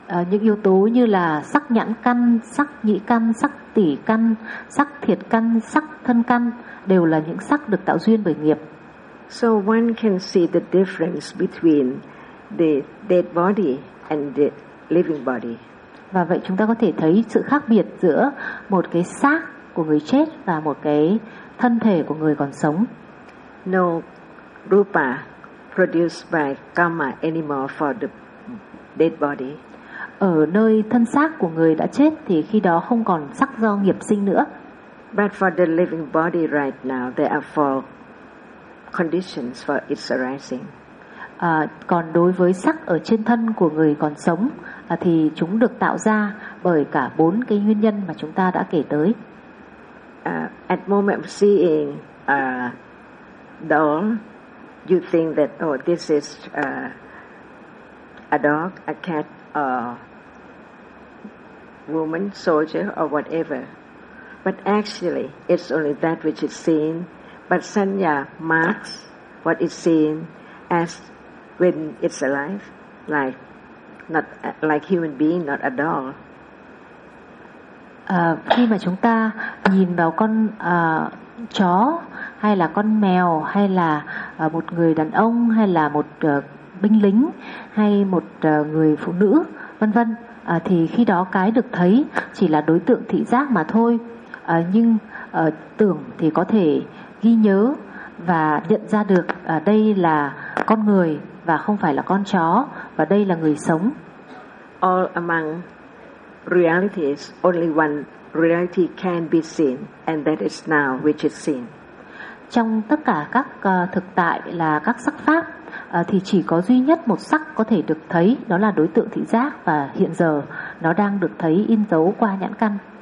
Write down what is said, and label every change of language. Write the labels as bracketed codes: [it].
[vi] Những yếu tố như là sắc nhãn căn, sắc nhĩ căn, sắc tỷ căn, sắc thiệt căn, sắc thân căn đều là những sắc được tạo duyên bởi nghiệp. [en] So one can see the difference between the dead body and the living body. [vi] Và vậy chúng ta có thể thấy sự khác biệt giữa một cái xác của người chết và một cái thân thể của người còn sống. [en] No rupa produced by karma anymore for the dead body. [vi] Ở nơi thân xác của người đã chết thì khi đó không còn sắc do nghiệp sinh nữa. [en] But for the living body right now, there are four conditions for its arising. [vi] Còn đối với sắc ở trên thân của người còn sống thì chúng được tạo ra bởi cả bốn cái nguyên nhân mà chúng ta đã kể tới. [en] At moment of seeing a doll, you think that oh this is a dog, a cat, a woman, soldier or whatever. But actually, it's only that which is seen. But sanya marks what is seen as when it's alive, like human being, not a doll. [vi] Khi mà chúng ta nhìn vào con chó hay là con mèo hay là một người đàn ông hay là một binh lính hay một người phụ nữ vân vân, thì khi đó cái được thấy chỉ là đối tượng thị giác mà thôi, nhưng tưởng thì có thể ghi nhớ và nhận ra được đây là con người và không phải là con chó, và đây là người sống. [en] All among realities, only one reality can be seen, and that is now which is seen. [vi] Trong tất cả các thực tại là các sắc pháp, thì chỉ có duy nhất một sắc có thể được thấy, đó là đối tượng thị giác, và hiện giờ nó đang được thấy in dấu qua nhãn căn.